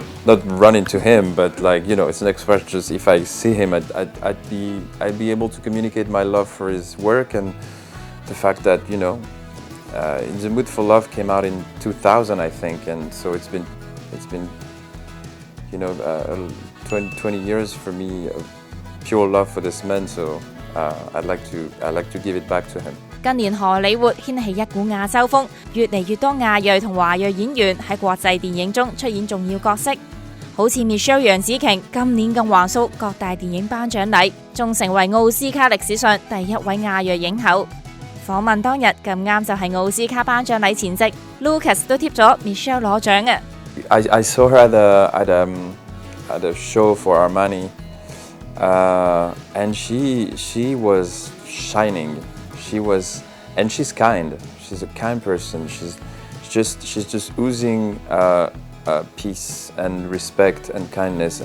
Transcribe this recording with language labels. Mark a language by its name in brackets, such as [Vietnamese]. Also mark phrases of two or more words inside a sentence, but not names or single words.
[English] Not run into him, but it's an expression. Just if I see him, I'd be able to communicate my love for his work, and the fact that In the Mood for Love came out in 2000, I think, and so it's been 20 years for me of pure love for this man. So I'd like to give it back to him. [Cantonese] 近年荷里活掀起一股亞洲風，越嚟越多亞裔同華裔演員喺國際電影中出演重要角色，好似 Michelle 楊紫瓊今年更橫掃各大電影頒獎禮，仲成為奧斯卡歷史上第一位亞裔影后。訪問當日咁啱就係奧斯卡頒獎禮前夕 ，Lucas 都貼咗 Michelle 攞獎啊！ [English] I saw her at a show for Armani, and she was shining. And she's kind. She's a kind person. She's just oozing peace and respect and kindness.